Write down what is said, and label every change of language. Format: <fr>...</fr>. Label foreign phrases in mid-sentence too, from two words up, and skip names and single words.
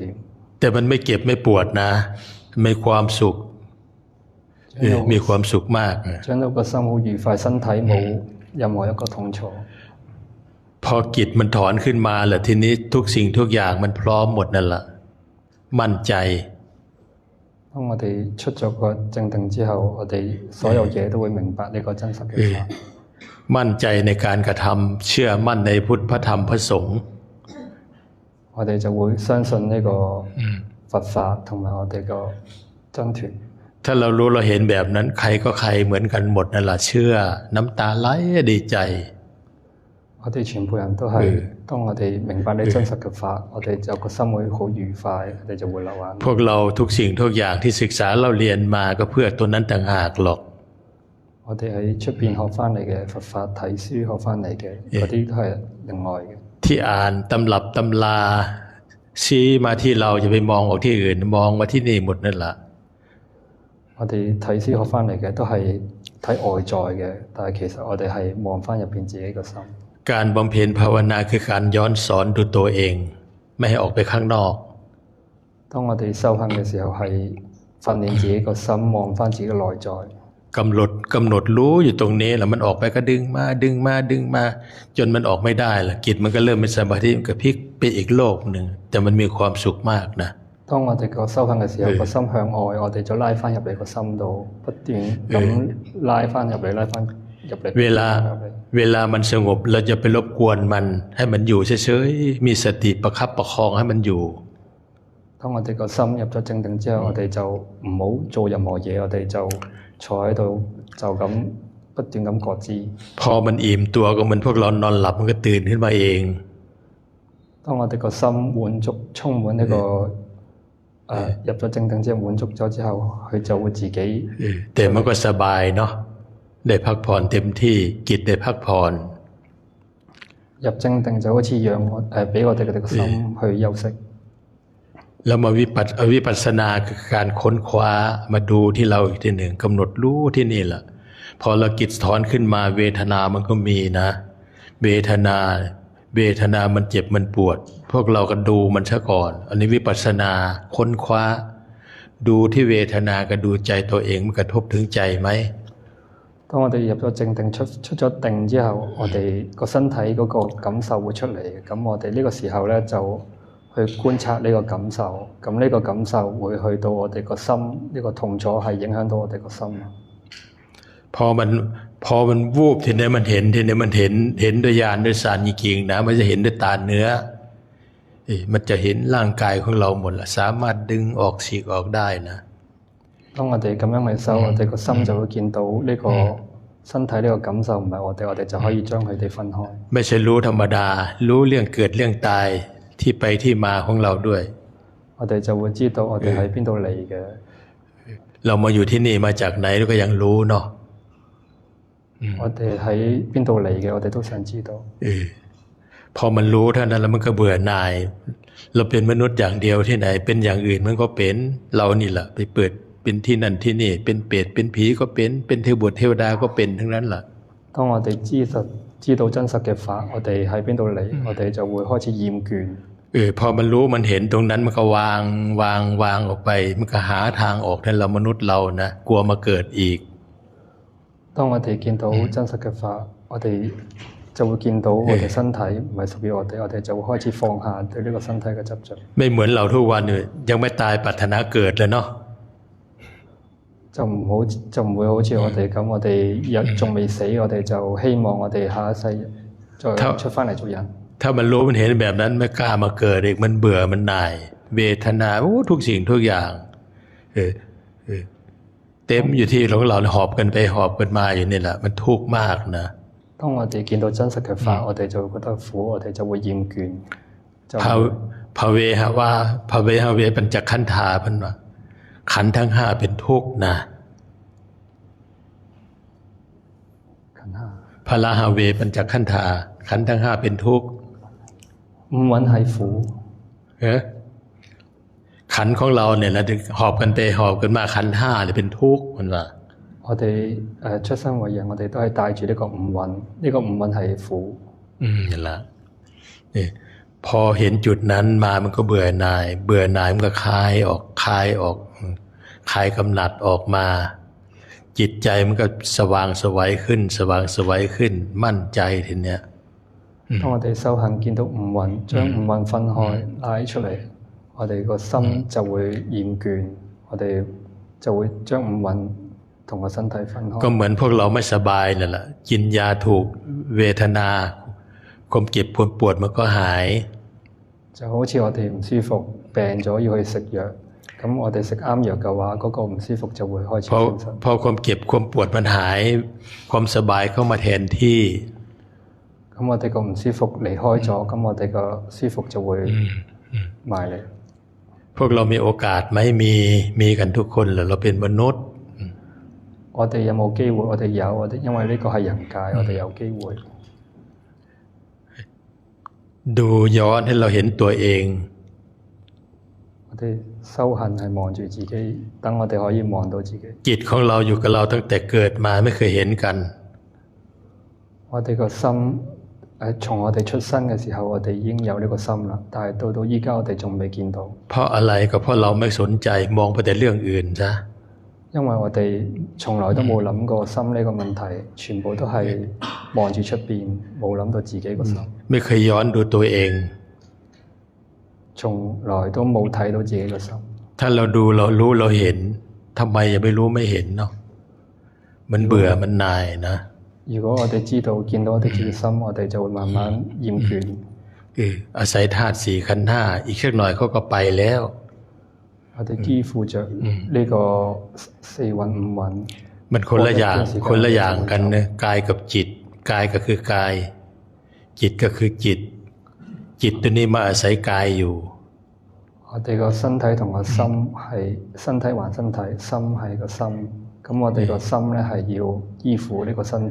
<th>แต่มันไม่เจ็บไม่ปวดนะมีความสุขมีความสุขมาก</th> <yue>長老個心好愉快，身體冇任何一個痛楚。</yue> <th>พอจิตมันถอนขึ้นมาแหละทีนี้ทุกสิ่งทุกอย่างมันพร้อมหมดนั่นแหละมั่นใจ</th> <yue>當我哋出咗個正定之後，我哋所有嘢都會明白呢個真實嘅法。</yue> <th>มั่นใจในการกระทำเชื่อมั่นในพุทธพระธรรมพระสงฆ์</th> <yue>我哋就會相信呢個佛法同埋我哋個真團。</yue> <th>ถ้าเรารู้เราเห็นแบบนั้นใครก็ใครเหมือนกันหมดนั่นแหละเชื่อน้ำตาไหลดีใจ</th> <yue>我哋全部人都係當我哋明白呢真實嘅法，我哋就個心會好愉快，我哋就會流眼淚。</yue> <th>พวกเราทุกสิ่งทุกอย่างที่ศึกษาเราเรียนมาก็เพื่อตัวนั้นต่างหากหรอก</th> <yue>我哋喺出邊學翻嚟嘅佛法睇書學翻嚟嘅嗰啲都係另外嘅。</yue> <th>ที่อ่านตำรับตำราชี้มาที่เราจะไปมองออกที่อื่นมองมาที่นี่หมดนั่นแหละ</th> <yue>我哋睇書學翻嚟嘅都係睇外在嘅，但係其實我哋係望翻入邊自己個心。</yue> <th>การบำเพ็ญภาวนาคือการย้อนสอนดูตัวเองไม่ให้ออกไปข้างนอก</th> <yue>當我哋修行嘅時候係訓練自己個心望翻自己嘅內在。</yue> <th>กำหนดรู้อยู่ตรงนี้แล้วมันออกไปก็ดึงมาจนมันออกไม่ได้ละจิตมันก็เริ่มเป็นสมาธิมันก็พลิกไปอีกโลกหนึ่งแต่มันมีความสุขมากนะ</th> <yue>當我哋個修行嘅時候，個心向外，我哋就拉翻入嚟個心度，不斷咁拉翻入嚟，拉翻入嚟。</yue> <th>เวลามันสงบเราจะไปรบกวนมันให้มันอยู่เฉยๆมีสติประคับประคองให้มันอยู่</th> <yue>當我哋個心入咗正定之後，我哋就唔好做任何嘢，我哋就坐喺度就咁不斷咁覺知。</yue> <th>พอมันอิ่มตัวก็เหมือนพวกเรานอนหลับมันก็ตื่นขึ้นมาเอง</th> <yue>當我哋個心滿足充滿呢個入咗正定之後滿足咗之後，佢就會自己</yue> <th>แต่มันก็สบายเนาะได้พักผ่อนเต็มที่จิตได้พักผ่อน</th> <yue>入正定就好似讓俾我哋個心去休息。</yue> <th>แล้วมาวิปัสสนาคือการค้นคว้ามาดูที่เราอีกทีหนึ่งกำหนดรู้ที่นี่แหละพอเราจิตถอนขึ้นมาเวทนามันก็มีนะเวทนามันเจ็บมันปวดพวกเราก็ดูมันซะก่อนอันนี้วิปัสสนาค้นคว้าดูที่เวทนาก็ดูใจตัวเองมันกระทบถึงใจไหม</th> <yue>當我哋入咗正定出咗定之後，我哋個身體嗰個感受會出嚟嘅，咁我哋呢個時候咧就去觀察呢個感受，咁呢個感受會去到我哋個心，呢個痛楚係影響到我哋個心。</yue> <th>พอมันวูบทีนี้มันเห็นด้วยญาณด้วยญาณจริงๆนะมันจะเห็นด้วยตาเนื้อมันจะเห็นร่างกายของเราหมดละสามารถดึงออกฉีกออกได้นะ</th> <yue>當我哋咁樣去修，我哋個心就會見到呢個身體呢個感受唔係我哋就可以將佢哋分開。</yue> <th>ไม่ใช่รู้ธรรมดารู้เรื่องเกิดเรื่องตายที่ไปที่มาของเราด้วย</th> <yue>我哋就會知道我哋喺邊度嚟嘅。</yue> <th>เรามาอยู่ที่นี่มาจากไหนเราก็ยังรู้เนาะ</th> <yue>我哋喺邊度嚟嘅，我哋都想知道。</yue> <th>พอมันรู้เท่านั้นแล้วมันก็เบื่อหน่าย เราเป็นมนุษย์อย่างเดียวที่ไหน เป็นอย่างอื่นมันก็เป็นเรานี่แหละไปเปิดเป็นที่นั่นที่นี่เป็นเปรตเป็นผีก็เป็นเทวบุตรเทวดาก็เป็นทั้งนั้นแหละ</th> <yue>當我哋知道真實嘅法，我哋喺邊度嚟，我哋就會開始厭倦。</yue> <th>พอมันรู้มันเห็นตรงนั้นมันก็วางออกไปมันก็หาทางออกนั่นเรามนุษย์เรานะกลัวมาเกิดอีก</th> <yue>當我哋見到真實嘅法，我哋就會見到我哋身體唔係屬於我哋，我哋就會開始放下對呢個身體嘅執着。</yue> <th>ไม่เหมือนเราทุกวันเนี่ยยังไม่ตายปรารถนาเกิดเลยเนาะ</th> <yue>就唔會好似我哋咁，我哋仲未死，我哋就希望我哋下一世再出返嚟做人。</yue> <th>ถ้ามันรู้มันเห็นแบบนั้นไม่กล้ามาเกิดอีกมันเบื่อมันหน่ายเวทนาทุกสิ่งทุกอย่างเต็มอยู่ที่ของเราหอบกันไปหอบกันมาอยู่นี่แหละมันทุกข์มากนะ</th> <yue>當我哋見到真實嘅法，我哋就會覺得苦，我哋就會厭倦。</yue> <th>ภเวหะว่า</th> <pi>ภเวหะเวปัญจขันธา</pi> <th>พันว่าขันธ์ทั้งห้าเป็นทุกข์นะ</th> <pi>พละหะเวปัญจขันธา</pi> <th>ขันธ์ทั้งห้าเป็นทุกข์</th> <yue>五蘊係苦</yue> <th>ขันธ์ของเราเนี่ยเราหอบกันไปหอบกันมาขันธ์ห้าเนี่ยเป็นทุกข์มันว่า</th> <yue>我哋出生為人，我哋都係帶住呢個五蘊，呢個五蘊係苦。</yue> <th>นั่นแหละพอเห็นจุดนั้นมามันก็เบื่อหน่ายมันก็คลายออกคลายกำหนัดออกมาจิตใจมันก็สว่างไสวขึ้นมั่นใจทีเนี้ย</th> <yue>當我哋修行見到五蘊，將五蘊分開拉出嚟，我哋個心就會厭倦，我哋就會將五蘊同個身體分開。</yue> <th>ก็เหมือนพวกเราไม่สบายนั่นแหละกินยาถูกเวทนาความเจ็บปวดมันก็หาย</th> <yue>就好似我哋唔舒服病咗要去食藥，咁我哋食啱藥嘅話，嗰個唔舒服就會開始消失。</yue> <th>พอความเจ็บความปวดมันหายความสบายเข้ามาแทนที่</th> <yue>咁我哋個唔舒服離開咗，咁我哋個舒服就會埋嚟。</yue> <th>พวกเรามีโอกาสไหมมีกันทุกคนเหรอเราเป็นมนุษย์</th> <yue>我哋有冇機會？我哋有，因為呢個係人界，我哋有機會。</yue> <th>ดูย้อนให้เราเห็นตัวเอง</th> <yue>我哋修行係望住自己，等我哋可以望到自己。</yue> <th>จิตของเราอยู่กับเราตั้งแต่เกิดมาไม่เคยเห็นกัน</th> <yue>我哋個心從我哋出生嘅時候，我哋已經有呢個心啦，但係到依家我哋仲未見到。</yue> <th>เพราะอะไรก็เพราะเราไม่สนใจมองไปแต่เรื่องอื่นซะ</th> <yue>因為我哋從來都冇諗過心呢個問題，全部都係望住出邊，冇諗到自己個心。</yue> <th>ไม่เคยย้อนดูตัวเอง</th> <yue>從來都冇睇到自己個心。</yue> <th>ถ้าเราดูเรารู้เราเห็นทำไมยังไม่รู้ไม่เห็นเนาะมันเบื่อมันหน่ายนะ</th> <yue>如果我哋知道見到我哋自己心，我哋就會慢慢厭倦。</yue> <th>อาศัยธาตุสี่ขันธ์ห้าอีกสักหน่อยเขาก็ไปแล้ว</th> <yue>我哋依附着呢個四蘊五蘊</yue> <th>มันคนละอย่างกันนะกายกับจิตกายก็คือกายจิตก็คือจิตตัวนี้มาอาศัยกายอยู่</th> <yue>我哋個身體同個心係身體還身體，心係個心，咁我哋個心咧係要依附呢個身體。</yue>